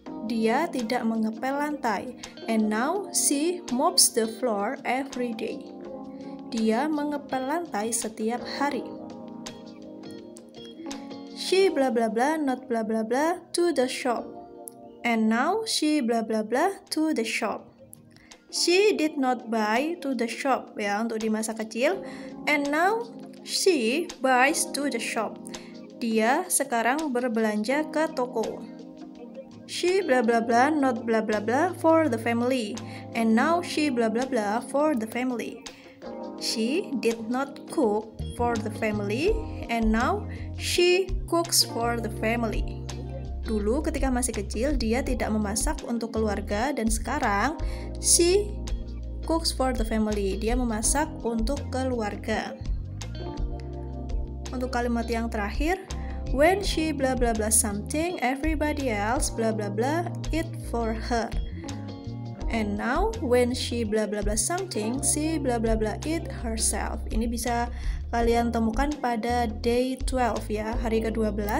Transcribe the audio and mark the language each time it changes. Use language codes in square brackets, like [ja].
[id] Dia tidak mengepel lantai. [en] And now she mops the floor every day. [id] Dia mengepel lantai setiap hari. [en] She bla bla bla not bla bla bla to the shop. And now she bla bla bla to the shop. She did not buy to the shop [id] ya untuk di masa kecil. [en] And now she buys to the shop. [id] Dia sekarang berbelanja ke toko. [en] She bla bla bla not bla bla bla for the family. And now she bla bla bla for the family. She did not cook for the family, and now she cooks for the family. [id] Dulu ketika masih kecil, dia tidak memasak untuk keluarga, dan sekarang [en] she cooks for the family. [id] Dia memasak untuk keluarga. Untuk kalimat yang terakhir, [en] when she bla bla bla something, everybody else bla bla bla it for her. And now, when she bla bla bla something, she bla bla bla it herself. [id] Ini bisa kalian temukan pada day 12 ya, hari ke-12.